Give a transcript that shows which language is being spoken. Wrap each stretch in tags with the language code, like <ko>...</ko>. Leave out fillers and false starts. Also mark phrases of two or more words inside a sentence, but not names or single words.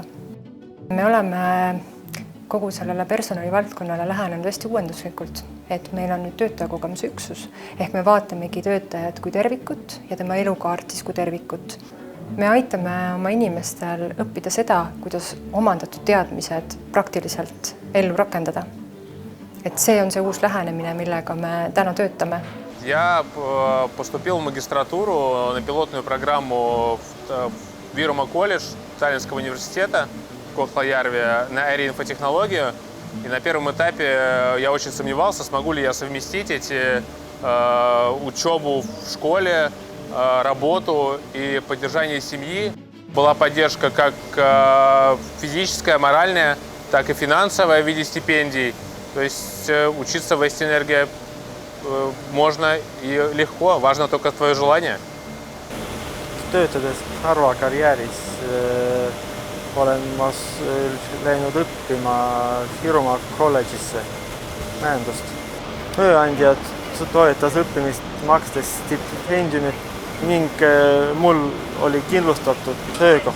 <et>Me oleme kogu sellele personalivaldkonnale lähenenud hästi uuenduslikult, et meil on nüüd töötajakogemuse üksus, ehk me vaatamegi töötajat kui tervikut ja tema elukaart siis kui tervikut. Me aitame oma inimestel õppida seda, kuidas omandatud teadmised praktiliselt ellu rakendada. Et see on see uus lähenemine, millega me täna töötame.</et> <ru>Я поступил в магистратуру на пилотную программу в Вирума колледж Таллинского университета в Кохлоярве на аэроинфотехнологию. И на первом этапе я очень сомневался, смогу ли я совместить эти учебу в школе, работу и поддержание семьи. Была поддержка как физическая, моральная, так и финансовая в виде стипендий. То есть учиться в Eesti Energia можно и легко, важно только твое желание.</ru> <et>Töötades Narva karjääris olen ma läinud õppima Virumaa kolledžisse majandust. Tööandjad toetas õppimist makstes stipendiumi ning mul oli kindlustatud töökoht.</et>